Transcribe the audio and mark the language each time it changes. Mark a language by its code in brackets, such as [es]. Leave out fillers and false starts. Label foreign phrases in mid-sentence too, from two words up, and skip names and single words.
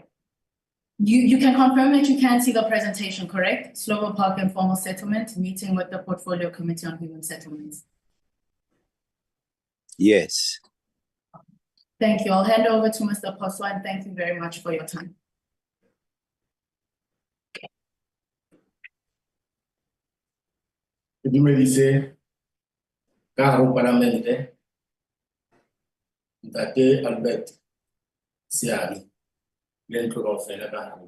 [en] You can confirm that you can see the presentation, correct? Slovo Park Informal Settlement, meeting with the Portfolio Committee on Human Settlements. Yes. Thank you. I'll hand over to Mr. Phoswa, and thank you very much for your time. [st] Dumedise ka hare ho Palamente, Ntate Albert Seabi le ntlo kaofela ka hare.